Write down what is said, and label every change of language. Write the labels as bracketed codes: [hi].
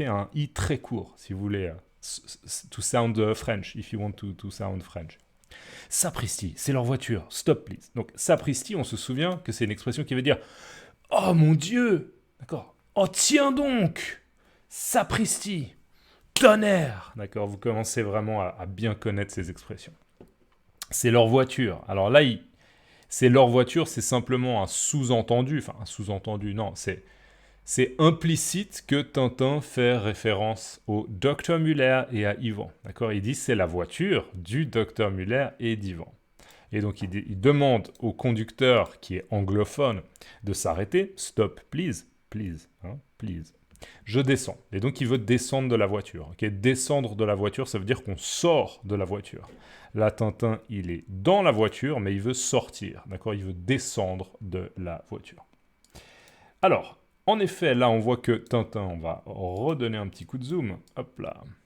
[fr] Un i très court, si vous voulez. [en] To sound French, if you want to sound French. [fr] Sapristi, c'est leur voiture. [en] Stop, please. [fr] Donc, sapristi, on se souvient que c'est une expression qui veut dire « Oh mon Dieu !» D'accord. « Oh tiens donc !» Sapristi, tonnerre. D'accord, vous commencez vraiment à bien connaître ces expressions. C'est leur voiture. Alors là, c'est leur voiture, c'est simplement un sous-entendu. Enfin, un sous-entendu, non, c'est implicite que Tintin fait référence au Dr Muller et à Ivan. D'accord, il dit c'est la voiture du Dr Muller et d'Ivan. Et donc il demande au conducteur qui est anglophone de s'arrêter. [en] Stop, please, please, hein, please. [fr] Je descends. Et donc il veut descendre de la voiture. Okay, descendre de la voiture, ça veut dire qu'on sort de la voiture. Là, Tintin, il est dans la voiture, mais il veut sortir. D'accord, il veut descendre de la voiture. Alors, en effet, là, on voit que Tintin, on va redonner un petit coup de zoom. Hop là.